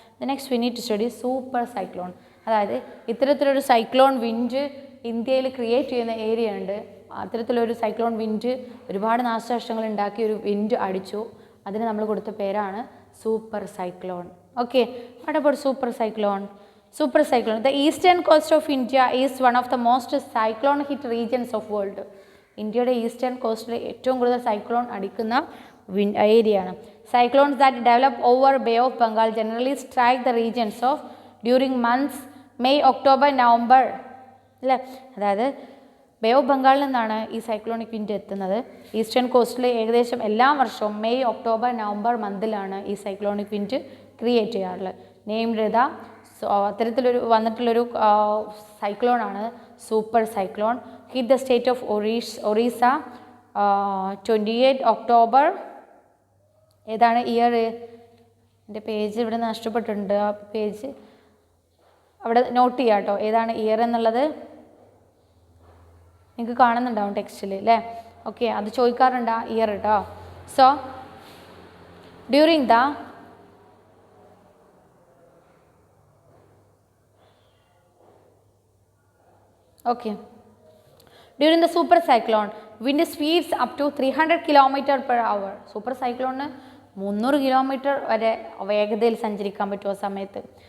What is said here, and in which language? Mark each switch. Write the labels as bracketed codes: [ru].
[en] Next we need to study super cyclone. [ml] അതായത് ഇത്തരത്തിലൊരു cyclone wind ഇന്ത്യയിൽ ക്രിയേറ്റ് ചെയ്യുന്ന ഏരിയ ഉണ്ട്. അത്തരത്തിലൊരു സൈക്ലോൺ വിൻഡ് ഒരുപാട് നാശനഷ്ടങ്ങൾ ഉണ്ടാക്കിയ ഒരു വിൻഡ് അടിച്ചു. അതിന് നമ്മൾ കൊടുത്ത പേരാണ് super cyclone. [en] Okay, what about super cyclone? Super cyclone. The eastern coast of India is one of the most cyclone hit regions of world. [ml] ഇന്ത്യയുടെ ഈസ്റ്റേൺ കോസ്റ്റിൽ ഏറ്റവും കൂടുതൽ സൈക്ലോൺ അടിക്കുന്ന ഏരിയയാണ്. [en] Cyclones that develop over Bay of Bengal generally strike the regions of during months May, October, November. [ml] അല്ലേ, അതായത് bay of ബംഗാളിൽ നിന്നാണ് ഈ സൈക്ലോണിക് വിൻഡ് എത്തുന്നത്. ഈസ്റ്റേൺ കോസ്റ്റിൽ ഏകദേശം എല്ലാ വർഷവും മെയ്, ഒക്ടോബർ, നവംബർ മന്തിലാണ് ഈ സൈക്ലോണിക് വിൻഡ് ക്രിയേറ്റ് ചെയ്യാറുള്ളത്. നെയിംഡ് ചെയ്ത അത്തരത്തിലൊരു വന്നിട്ടുള്ളൊരു സൈക്ലോണാണ് super cyclone. [en] Hit the state of Orissa 28 October. [ml] ഏതാണ് ഇയർ? എൻ്റെ പേജ് ഇവിടെ നഷ്ടപ്പെട്ടിട്ടുണ്ട്, ആ പേജ് അവിടെ നോട്ട് ചെയ്യാം കേട്ടോ. ഏതാണ് ഇയർ എന്നുള്ളത് നിങ്ങൾക്ക് കാണുന്നുണ്ടാവും ടെക്സ്റ്റിൽ അല്ലേ. ഓക്കെ, അത് ചോദിക്കാറുണ്ട് ആ ഇയർ കേട്ടോ. [en] So during the Okay. During the super cyclone, wind speeds up to 300 km per hour. [ml] Super cyclone 300 kilometre വരെ വേഗതയിൽ സഞ്ചരിക്കാൻ പറ്റുമോ സമയത്ത്.